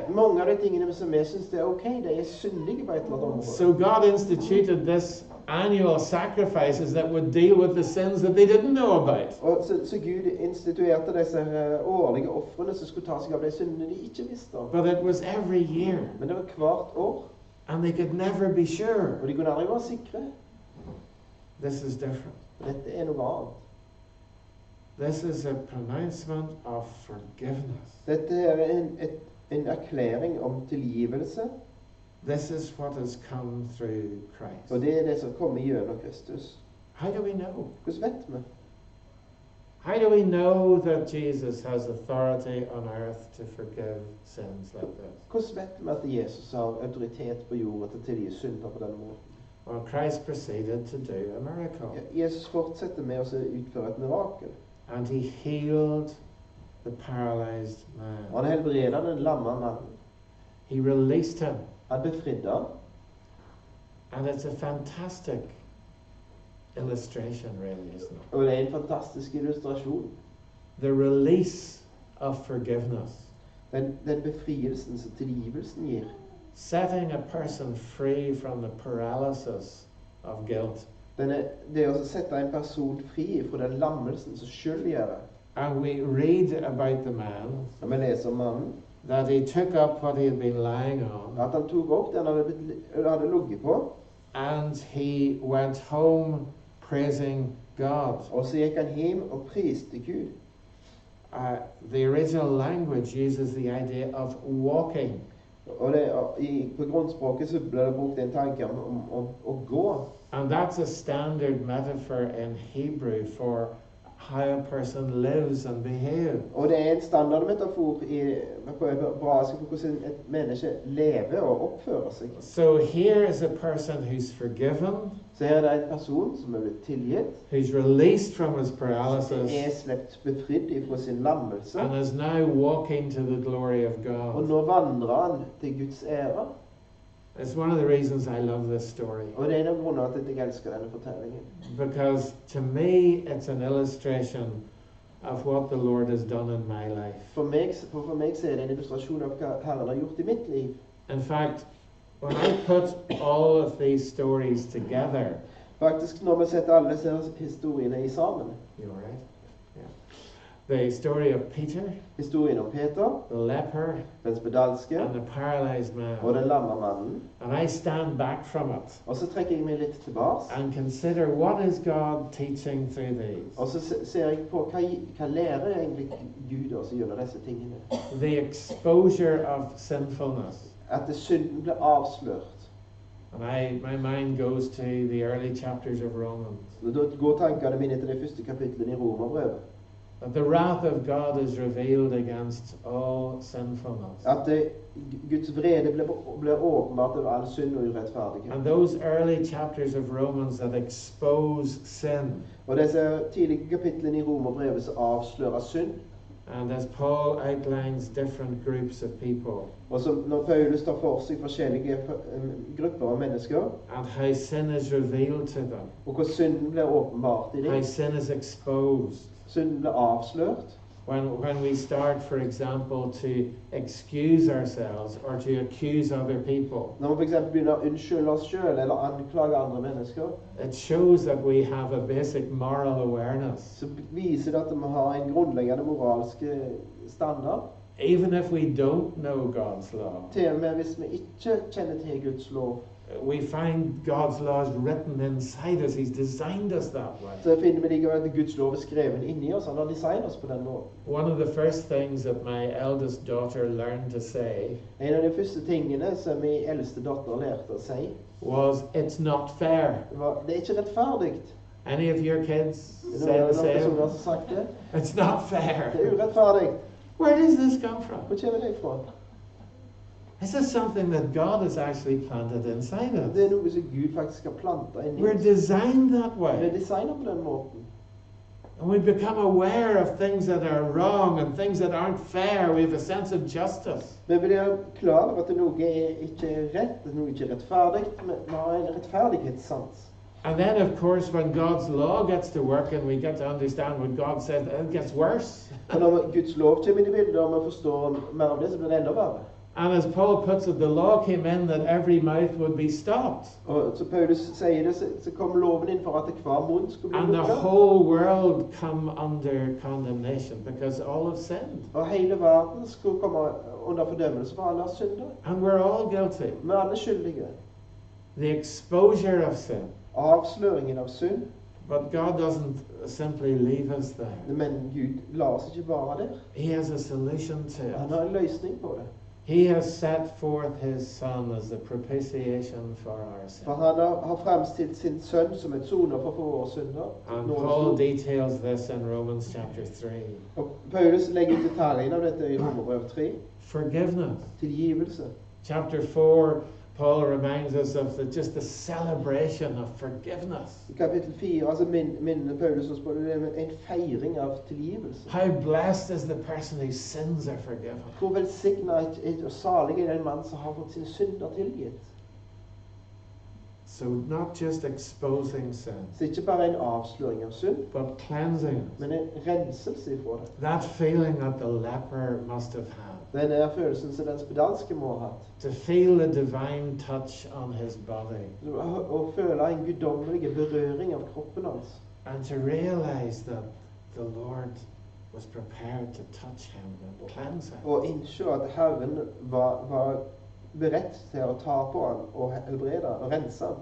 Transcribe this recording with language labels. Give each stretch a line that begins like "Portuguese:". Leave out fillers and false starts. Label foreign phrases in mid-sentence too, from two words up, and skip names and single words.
Norwegian: Mange av de tingene som vi syns er ok, de er syndige på et eller annet område.
English: So God instituted this annual sacrifices that would deal with the sins that they didn't know about.
Norwegian: Og så Gud instituerte disse årlige ofrene som skulle ta seg av de syndene de ikke visste om.
English: But it was every year,
Norwegian: Men det var hvert år,
English: and they could never be sure.
Norwegian: og de kunne aldri være sikre.
English: This is different.
Norwegian: Dette er noe annet.
English: This is a pronouncement of forgiveness.
Norwegian: Dette er en erklæring om tilgivelse,
English: This is what has come through Christ.
Norwegian: og det er det som kommer gjennom Kristus.
English: How do we know?
Norwegian: Hvordan vet vi?
English: How do we know that Jesus has authority on earth to forgive sins like this?
Norwegian: Hvordan vet vi at Jesus har autoritet på jorda til å tilgi synder på denne måten?
English: Well, Christ proceeded to do a miracle,
Norwegian: Jesus fortsetter med å utføre et mirakel.
English: and he healed the paralyzed man.
Norwegian: Han helbreder den lamme mannen.
English: He released him,
Norwegian: Han befridde han.
English: and it's a fantastic illustration, really, isn't it?
Norwegian: Og det er en fantastisk illustrasjon.
English: The release of forgiveness,
Norwegian: Den befrielsen som tilgivelsen gir.
English: setting a person free from the paralysis of guilt.
Norwegian: Det å sette en person fri fra den lammelsen som skyld gjør det.
English: And we read about the man
Norwegian: Når vi leser om mannen,
English: that he took up what he had been lying on,
Norwegian: at han tok opp det han hadde ligget på,
English: and he went home praising God.
Norwegian: og så gikk han hjem og priste Gud.
English: The original language uses the idea of walking.
Norwegian: Og på grunnspråket så ble det brukt en tanke om å gå.
English: And that's a standard metaphor in Hebrew for how a person lives and behaves.
Norwegian: Og det er en standardmetafor på hebraisk for hvordan et menneske lever og oppfører seg.
English: So here is a person who's forgiven,
Norwegian: Så her er det en person som er blitt tilgitt,
English: who's released from his
Norwegian: som
English: paralysis,
Norwegian: er slept befridd fra sin lammelse,
English: and is now walking to the glory of
Norwegian: og
English: God.
Norwegian: nå vandrer han til Guds ære.
English: It's one of the reasons I love this story,
Norwegian: Og det er en av grunnene til at jeg elsker denne fortellingen.
English: because to me it's an illustration of what the Lord has done in my life.
Norwegian: For meg så er det en illustrasjon av hva Herren har gjort i mitt liv.
English: In fact, when I put all of these stories together,
Norwegian: Faktisk når vi setter alle disse historiene i sammen.
English: you all right? Yeah. The story of Peter,
Norwegian: Historien om Peter,
English: the leper,
Norwegian: den spedalske
English: and the paralyzed
Norwegian: og
English: man.
Norwegian: den lamme mannen.
English: And I stand back from it
Norwegian: Og så trekker jeg meg litt tilbake.
English: and consider what is God teaching through these.
Norwegian: Og så ser jeg på hva lærer egentlig Gud oss gjennom disse tingene.
English: The exposure of sinfulness.
Norwegian: At synden blir avslørt.
English: And my mind goes to the early chapters of Romans.
Norwegian: Og da går tankene mine til det første kapitlet i Romerbrevet.
English: That the wrath of God is revealed against all sinfulness.
Norwegian: At Guds vrede blir åpenbart over all synd og urettferdighet.
English: And those early chapters of Romans that expose sin
Norwegian: Og disse tidlige kapitlene i Romerbrevet som avslører synd,
English: And as Paul outlines different groups of people,
Norwegian: Og så når Paulus tar for seg forskjellige grupper av mennesker,
English: and how sin is revealed to them,
Norwegian: og hvor synden blir åpenbart i
English: how
Norwegian: dem,
English: sin is exposed.
Norwegian: synden blir avslørt.
English: When we start, for example, to excuse ourselves or to accuse other people,
Norwegian: Når vi for eksempel begynner å unnskylde oss selv eller anklage andre mennesker,
English: it shows that we have a basic moral awareness.
Norwegian: så viser det at vi har en grunnleggende moralsk standard.
English: Even if we don't know God's law,
Norwegian: Til og med hvis vi ikke kjenner til Guds lov,
English: we find God's laws written inside us. He's designed us that way.
Norwegian: så finner vi likevel at Guds lov er skrevet inni oss. Han har designet oss på den måten.
English: One of the first things that my eldest daughter learned to say
Norwegian: En av de første tingene som min eldste datter lærte å si,
English: was, "It's not fair."
Norwegian: var det er ikke rettferdig.
English: Any of your kids
Norwegian: Det
English: say
Norwegian: er
English: the
Norwegian: noen personer
English: same?
Norwegian: som har sagt det.
English: It's not
Norwegian: Det
English: fair.
Norwegian: er urettferdig.
English: Where does this come from?
Norwegian: Hvor kommer det fra?
English: This is something that God has actually planted inside
Norwegian: Det
English: us.
Norwegian: er noe som Gud faktisk har plantet inni
English: We're
Norwegian: oss.
English: designed that
Norwegian: Vi er
English: way.
Norwegian: designet på den måten.
English: And we become aware of things that are wrong and things that aren't fair. We have a sense of justice.
Norwegian: Vi blir klar over at noe er ikke rett, at noe ikke er rettferdig, men vi har en rettferdighetssans.
English: And then, of course, when God's law gets to work and we get to understand what God says, it gets worse.
Norwegian: Og når Guds lov kommer inn i bildet, og vi forstår mer av det, så blir det enda verre.
English: And as Paul puts it, the law came in that every mouth would be stopped.
Norwegian: Og så Paulus sier det, så kom loven inn for at hver munn skulle bli
English: And the
Norwegian: lukket.
English: whole world come under condemnation because all have sinned.
Norwegian: Og hele verden skulle komme under fordømmelse for alle synder.
English: And we're all guilty.
Norwegian: Vi er alle skyldige.
English: The exposure of sin.
Norwegian: Avsløringen av synd.
English: But God doesn't simply leave us there.
Norwegian: Men Gud lar oss ikke bare der.
English: He has a solution to
Norwegian: Han
English: it.
Norwegian: har en løsning på det.
English: He has set forth his Son as the propitiation for our sin.
Norwegian: For han har fremstilt sin sønn som et soner for våre synder.
English: And
Norwegian: Nådens
English: Paul
Norwegian: ord.
English: details this in Romans chapter 3.
Norwegian: Og Paulus legger ut detaljene av dette i Romerbrev 3.
English: Forgiveness.
Norwegian: Tilgivelse.
English: Chapter 4, Paul reminds us of just the celebration of forgiveness.
Norwegian: I kapittel 4 altså minner Paulus oss på det med en feiring av tilgivelse.
English: How blessed is the person whose sins are forgiven.
Norwegian: Hvor velsignet og salig er den mann som har fått sine synder tilgitt.
English: So not just exposing sin,
Norwegian: Så ikke bare en avsløring av synd,
English: but cleansing it.
Norwegian: men en renselse ifra det.
English: That feeling that the leper must have had.
Norwegian: Den er følelsen som den spedalske må ha hatt.
English: To feel the divine touch on his body.
Norwegian: Å føle en guddommelig berøring av kroppen hans.
English: And to realize that the Lord was prepared to touch him and cleanse him.
Norwegian: Og innse at Herren var beredt til å ta på han og helbrede han og rense han.